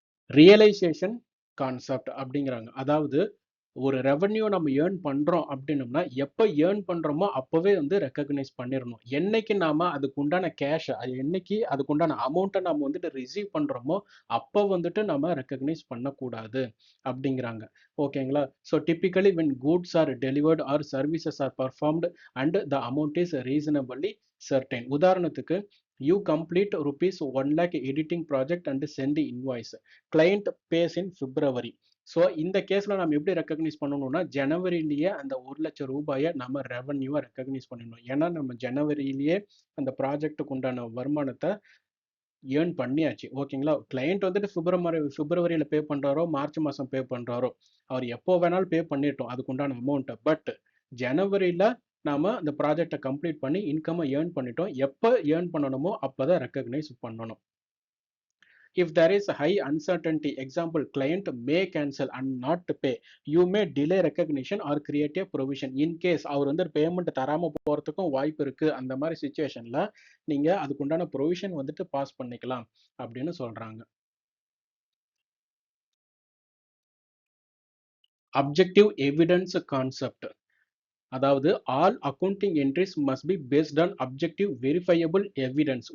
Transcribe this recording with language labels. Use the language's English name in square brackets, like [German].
[Tamil] Realisation concept அப்படிங்கிறாங்க. அதாவது ஒரு ரெவன்யூ நம்ம ஏர்ன் பண்றோம் அப்படின்னோம்னா எப்போ ஏர்ன் பண்றோமோ அப்பவே வந்து ரெக்கக்னைஸ் பண்ணிடணும். என்னைக்கு நாம அதுக்கு உண்டான கேஷ் என்னைக்கு அதுக்கு உண்டான அமௌண்ட்டை நம்ம வந்துட்டு ரிசீவ் பண்றோமோ அப்போ வந்துட்டு நம்ம ரெக்கக்னைஸ் பண்ணக்கூடாது அப்படிங்கிறாங்க. ஓகேங்களா? [English] So typically when goods are delivered or services are performed and the amount is reasonably certain. உதாரணத்துக்கு you complete rupees 1 lakh editing project and send the invoice. Client pays in February. [Tamil] So இந்த கேஸில் நம்ம எப்படி recognise பண்ணணும்னா ஜனவரியிலேயே அந்த 1,00,000 நம்ம ரெவன்யூவை recognise பண்ணணும். ஏன்னா நம்ம ஜனவரியிலேயே அந்த ப்ராஜெக்டுக்கு உண்டான வருமானத்தை ஏர்ன் பண்ணியாச்சு. ஓகேங்களா? கிளையண்ட் வந்துட்டு பிப்ரவரியில் பே பண்ணுறாரோ மார்ச் மாதம் பே பண்ணுறாரோ அவர் எப்போ வேணாலும் பே பண்ணிட்டோம் அதுக்கு உண்டான அமௌண்ட்டை. பட் ஜனவரியில் நாம அந்த ப்ராஜெக்டை கம்ப்ளீட் பண்ணி இன்கம்மை ஏர்ன் பண்ணிட்டோம். எப்போ ஏர்ன் பண்ணணுமோ அப்போ தான் ரெக்கக்னைஸ் பண்ணணும். [English] If there is a high uncertainty, example, client may cancel and not pay, you may delay recognition or create a provision. [Tamil] In case அவர் வந்து பேமெண்ட் தராம போறதுக்கும் வாய்ப்பு இருக்கு. அந்த மாதிரி சுச்சுவேஷன்ல நீங்க அதுக்குண்டான ப்ரொவிஷன் வந்துட்டு பாஸ் பண்ணிக்கலாம் அப்படின்னு சொல்றாங்க. [English] Objective evidence concept. அதாவது all accounting entries must be based on objective verifiable evidence.